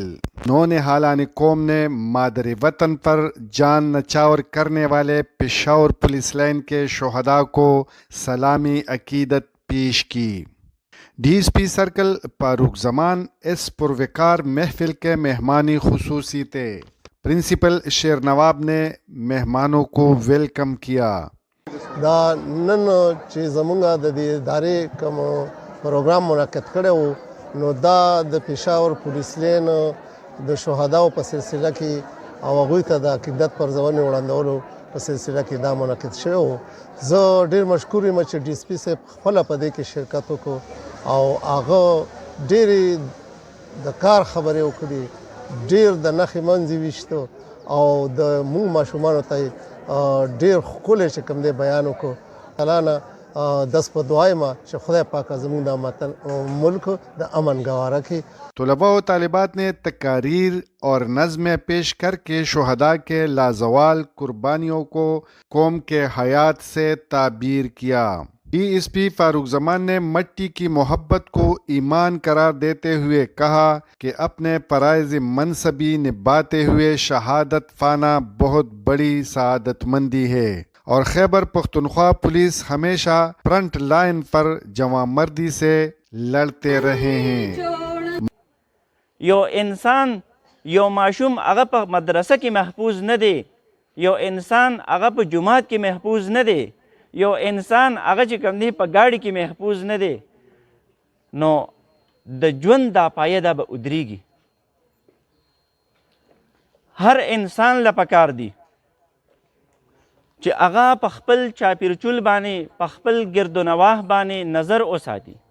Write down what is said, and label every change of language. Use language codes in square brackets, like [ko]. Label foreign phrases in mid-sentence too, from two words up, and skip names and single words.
[ur] نونہالان قوم نے مادر وطن پر جان نچھاور کرنے والے پشاور پولیس لائن کے شہدا کو سلامی عقیدت پیش کی. DSP سرکل فاروق زمان اس پروقار محفل کے مہمانی خصوصی تھے. پرنسپل شیر نواب نے مہمانوں کو ویلکم کیا. [ps] دا نن چې زمونږ د دې ادارې کوم پروګرام منعقد کړی و نو دا د پېښور پولیس لین د شهداو په سلسله کې او هغوی ته د عقیدت پرځونې وړاندولو په سلسله کې دا منعقد شوی و. زه ډېر مشکور یم چې DSP صاحب خپله په دې کې شرکت وکړو او هغه ډېرې د کار خبرې وکړي، ډېر د نښې منځ یې ویشته او د مونږ ماشومانو ته ډېر ښکلی چې کوم دی بیان وکړو. الله نه دست په دعا یم چې خدای پاک زموږ د ملک د امن گواره کړي. [ur] طلباء و طالبات نے تقاریر اور نظمیں پیش کر کے شہدا کے لازوال قربانیوں کو قوم کے حیات سے تعبیر کیا. DSP فاروق زمان نے مٹی کی محبت کو ایمان قرار دیتے ہوئے کہا کہ اپنے فرائض منصبی نبھاتے ہوئے شہادت پانا بہت بڑی سعادتمندی ہے اور خیبر پختونخوا پولیس ہمیشہ [en] front line [ur] پر جوانمردی سے لڑتے رہے ہیں. [ps] یو انسان یو معصوم هغه په مدرسه کې محفوظ نه دی، یو انسان هغه په جماعت کې محفوظ نه دی، یو انسان هغه چې کوم دی په ګاډي کې محفوظ نه دی، نو د ژوند دا پایه دا به ودرېږي. هر انسان له پکار دی چې هغه په خپل چاپیرچول باندې په خپل ګرد و نواح باندې نظر وساتي.